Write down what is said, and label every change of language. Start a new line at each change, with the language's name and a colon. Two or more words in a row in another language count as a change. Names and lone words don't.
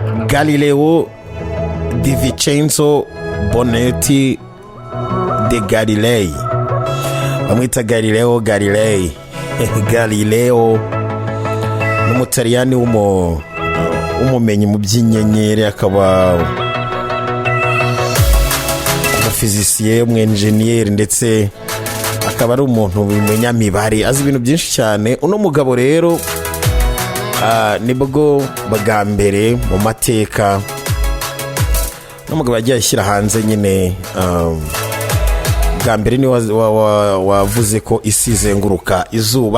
Kinyarwanda: Galileo di Vincenzo Bonetti de Galilei, bamwita Galileo Galilei. Galileo n'umutaliyani w'umumenyi mu by'inyenyeri, akaba umufizisiye, umwenjeniyeri, ndetse akaba ari umuntu bimenya mibare, azi ibintu byinshi cyane. Uno mugabo rero nibwo bwa mbere mu mateka uno mugabo yagiye ashyira hanze nyine bwa mbere ni wavuze ko isi izenguruka izuba.